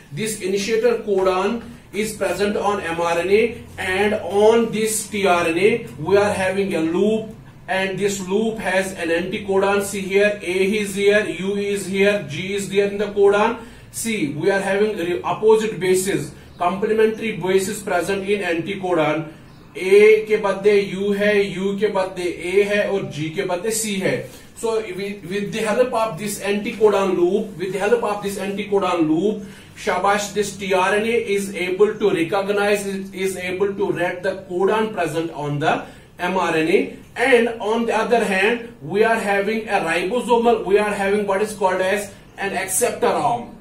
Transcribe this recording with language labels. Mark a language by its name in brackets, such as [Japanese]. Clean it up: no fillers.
[English] This initiator codon is present on mRNA, and on this tRNA we are having a loop. And this loop has an anticodon. See here, A is here, U is here, G is there in the codon. See, we are having opposite bases, complementary bases present in anticodon. [Hindi] A के बदले U है, U के बदले A है और G के बदले C है. [English] So with the help of this anticodon loop, shabash, this tRNA is able to recognize, is able to read the codon present on the mRNA, and on the other hand we are having a ribosomal, we are having what is called as an acceptor arm.